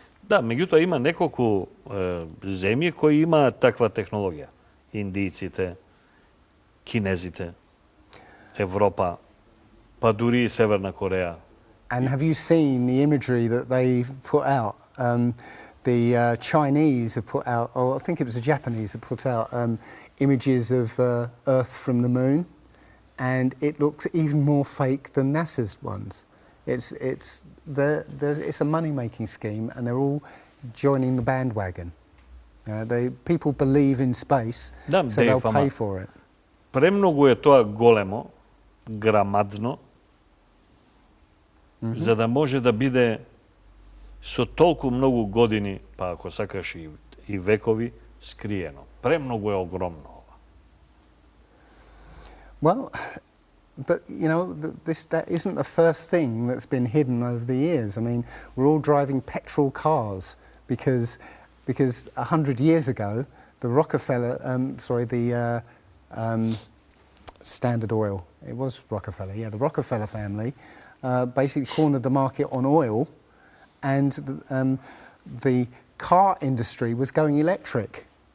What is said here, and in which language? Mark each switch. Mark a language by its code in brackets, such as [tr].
[mk] Да, меѓутоа има неколку земји кои имаат таква технологија. Индијците, кинезите, Европа, па дури и Северна Кореја. [en] And have you seen the imagery that they put out? The Chinese have put out, or I think it was the Japanese that put out images of Earth from the moon, and it looks even more fake than NASA's ones. It's a money-making scheme, and they're all joining the bandwagon. People believe in space, so they'll pay for it. [mk] Премногу е тоа големо, грамадно, за да може да биде со толку многу години, па ако сакаш и векови, скриено. Премногу е огромно ова. [en] Well, but you know, that isn't the first thing that's been hidden over the years. I mean, we're all driving petrol cars because 100 years ago, the Rockefeller, Standard Oil, it was Rockefeller, yeah, the Rockefeller family basically cornered the market on oil, and the car industry was going electric.